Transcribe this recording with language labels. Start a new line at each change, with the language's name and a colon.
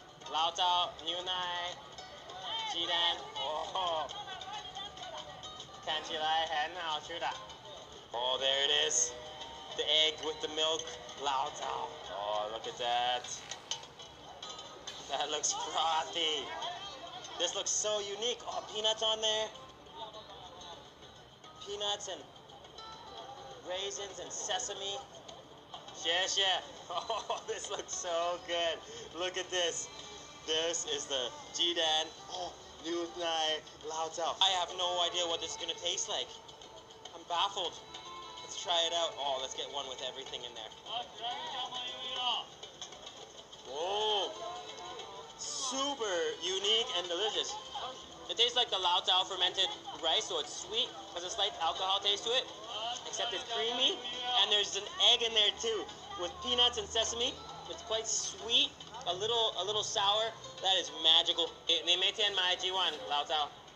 Chinese: 醪糟牛奶鸡蛋，哦，看起来很好吃的。
English: Oh, there it is. The egg with the milk, lao zao. Oh, look at that. That looks frothy. This looks so unique. Oh, peanuts on there. Peanuts and raisins and sesame. Yeah. Oh, this looks so good. Look at this. This is the jidan. Oh, new nai lao zao. I have no idea what this is gonna taste like. I'm baffled. Let's try it out. Oh, let's get one with everything in there. Oh, super unique and delicious. It tastes like the lao zao fermented rice, so it's sweet, has a slight alcohol taste to it, except it's creamy, and there's an egg in there too, with peanuts and sesame. It's quite sweet, a little sour. That is magical.
Chinese: 你每天买几碗lao zao？